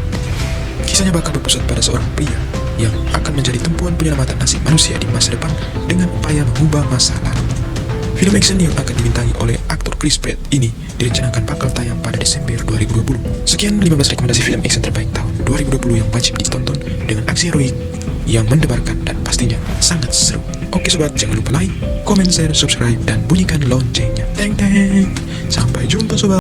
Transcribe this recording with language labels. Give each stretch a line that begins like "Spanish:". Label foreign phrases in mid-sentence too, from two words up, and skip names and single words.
Indonesian: Kisahnya bakal berpusat pada seorang pria yang akan menjadi tumpuan penyelamatan nasib manusia di masa depan dengan upaya mengubah masa lalu. Film action yang akan dibintangi oleh aktor Chris Pratt ini direncanakan bakal tayang pada Desember 2020. Sekian 15 rekomendasi film action terbaik tahun 2020 yang wajib ditonton dengan aksi heroik yang mendebarkan dan pastinya sangat seru. Oke sobat, jangan lupa
English: like, comment, share, subscribe,
Indonesian: dan bunyikan loncengnya. Teng teng. Sampai jumpa sobat.